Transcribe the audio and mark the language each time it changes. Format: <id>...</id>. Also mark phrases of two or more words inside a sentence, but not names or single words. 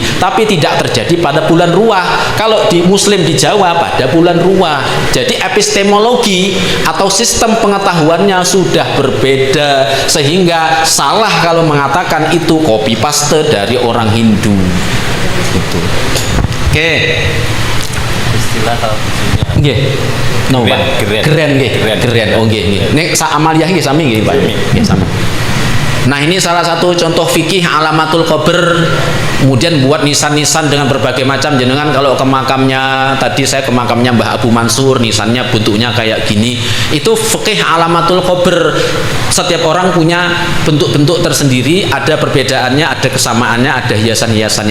<id>Tapi tidak terjadi pada bulan ruwah. Kalau di Muslim di Jawa pada bulan ruwah. Jadi epistemologi atau sistem pengetahuannya sudah berbeda, sehingga salah kalau mengatakan itu</id> <en>copy paste</en> <id>dari orang Hindu. Gitu. Oke. Istilah</id> <jv>Nggih. No, Pak. Keren nggih. Keren. Oh nggih nggih. Nek sak amaliyah nggih sami nggih, Pak. Nggih sami.</jv> <id>Nah, ini salah satu contoh</id> <ar>فقه علامة القبر.</ar> <id>Kemudian buat nisan-nisan dengan berbagai macam. Jenengan kalau ke makamnya, tadi saya ke makamnya Mbah Abu Mansur, nisannya bentuknya kayak gini. Itu</id> <ar>فقه علامة القبر.</ar> <id>Setiap orang punya bentuk-bentuk tersendiri, ada perbedaannya, ada kesamaannya, ada hiasan-hiasannya.</id>